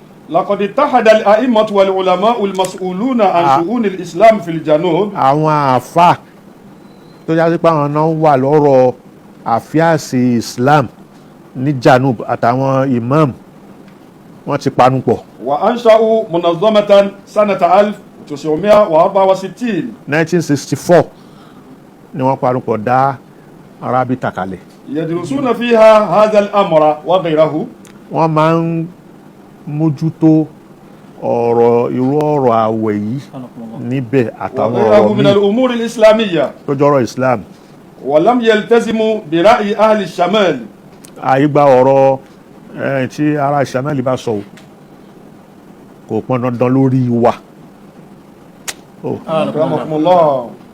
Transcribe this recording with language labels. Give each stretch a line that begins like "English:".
Arabic: لقد اتحد الأئمة والعلماء المسؤولون عن شؤون الإسلام في الجنوب.
Yoruba: àwọn àáfàá tó yá sí pé àwọn náà wà lọ́rọ̀ àfíàsì Islam ní Janub àtàwọn imam wọ́n ti panu pọ̀.
Arabic: وأنشأوا منظمة سنة 1964.
Yoruba: 1964 ni wọ́n panu pọ̀ dá Rábítà kalẹ̀.
Arabic: يدرسون فيها هذا الأمر وغيره.
Yoruba: wọ́n máa ń mójútó irú ọ̀rọ̀ àwẹ̀ yìí níbẹ̀ àtàwọn ọ̀rọ̀
Arabic: من الأمور الإسلامية
Yoruba: tó jọrọ̀ Islam.
Arabic: ولم يلتزموا برأي أهل الشمال.
Yoruba: àyígbà ọ̀rọ̀ tí ará Ìṣàmẹ́lì bá sọ kò pọn dandan lórí wa.
Arabic: رحمكم الله.